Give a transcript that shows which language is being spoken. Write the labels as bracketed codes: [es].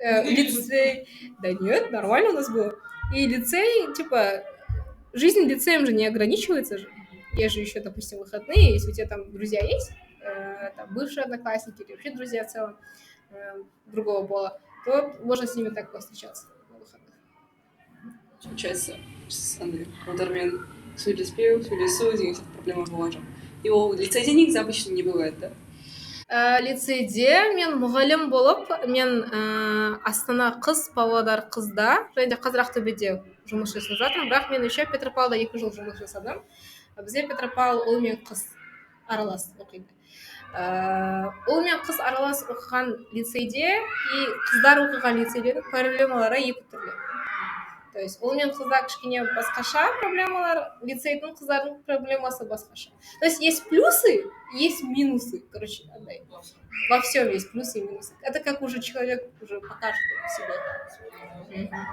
[ru] Лицей, да нет, нормально у нас было. И лицей, типа, жизнь лицеем же не ограничивается же. Есть же еще, допустим, выходные, если у тебя там друзья есть, там, бывшие одноклассники или вообще друзья в целом другого пола, то можно с ними так повстречаться на выходных. [kk] Получается, андай олармен сөйлеспеу, сөйлесу деген сияқты проблема болған жоқ. [ru] И [kk] ол лицейде негізі [ru] обычно не бывает, да? [kk] Лицейде мен мұғалім болып, мен Астана қыз, Павлодар қызда, және де қазір Ақтөбеде жұмыс жасап жатырмын, бірақ мен еще Петропавлда 2 жыл жұмыс жасадым. Бізде Петропавл ұл мен қыз аралас оқиды. Ұл мен қыз аралас оқыған лицейде и қыздар оқыған лицейдегі проблемалары екі түрлі. [ru] То есть [kk] ұл мен қызда кішкене басқаша проблемалар, лицейдің қыздардың проблемасы басқаша. [ru] То есть плюсы, есть минусы, короче, во всем есть плюсы и минусы. Это как уже человек уже покажет себе.